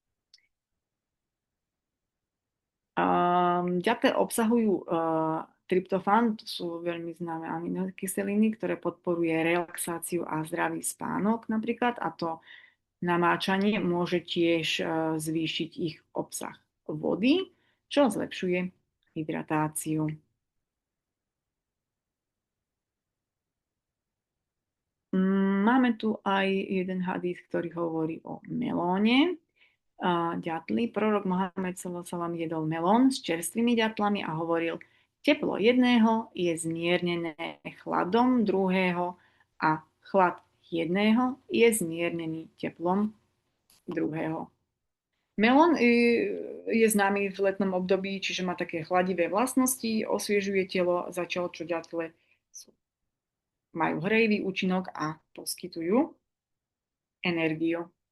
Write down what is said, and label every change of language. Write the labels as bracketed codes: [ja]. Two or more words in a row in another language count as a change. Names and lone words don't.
[sk] Ďatle obsahujú tryptofán, to sú veľmi známe aminokyseliny, ktoré podporuje relaxáciu a zdravý spánok napríklad, a to namáčanie môže tiež zvýšiť ich obsah vody, čo zlepšuje hydratáciu. Máme tu aj jeden hadís, ktorý hovorí o melóne. Ďatly. Prorok Mohamed [ar] صلى الله عليه وسلم [sk] jedol melón s čerstvými ďatlami a hovoril, teplo jedného je zmiernené chladom druhého a chlad jedného je zmiernený teplom druhého. Melón je známy v letnom období, čiže má také chladivé vlastnosti, osviežuje telo, zatiaľ čo ďatle majú hrejivý účinok a poskytujú energiu.